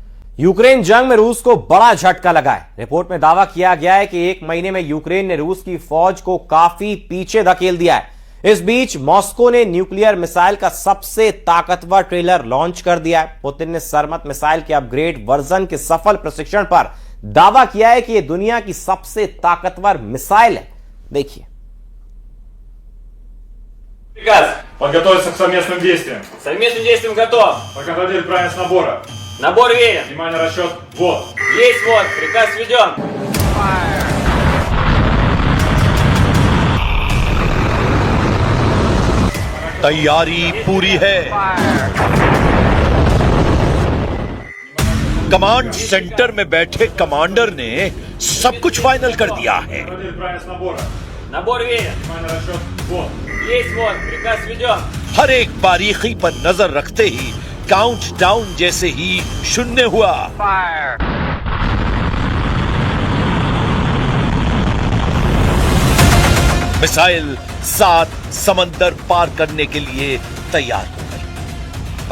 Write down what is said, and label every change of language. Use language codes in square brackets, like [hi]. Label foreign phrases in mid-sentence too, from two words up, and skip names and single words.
[hi] यूक्रेन जंग में रूस को बड़ा झटका लगा है। रिपोर्ट में दावा किया गया है कि 1 महीने में यूक्रेन ने रूस की फौज को काफी पीछे धकेल दिया है। इस बीच मॉस्को ने न्यूक्लियर मिसाइल का सबसे ताकतवर ट्रेलर लॉन्च कर दिया है। पुतिन ने सरमत मिसाइल के अपग्रेड वर्जन के सफल प्रशिक्षण पर दावा किया है कि यह दुनिया की सबसे ताकतवर मिसाइल है। देखिए। [ru] Приказ. Подготовиться к совместным действиям. Совместным действием готов. Контролируй правильность набора. Набор верен. Внимание, расчет. Вот. Есть вот. Приказ введен. [hi] तैयारी पूरी है। कमांड सेंटर में बैठे कमांडर ने सब कुछ फाइनल कर दिया है। [ru] Контролируй правильность набора. Набор верен. Внимание, расчет. Вот. Есть вот. Приказ введен. [hi] हर एक बारीकी पर नजर रखते ही काउंट डाउन जैसे ही शून्य हुआ। मिसाइल 7 समंदर पार करने के लिए तैयार हो गई।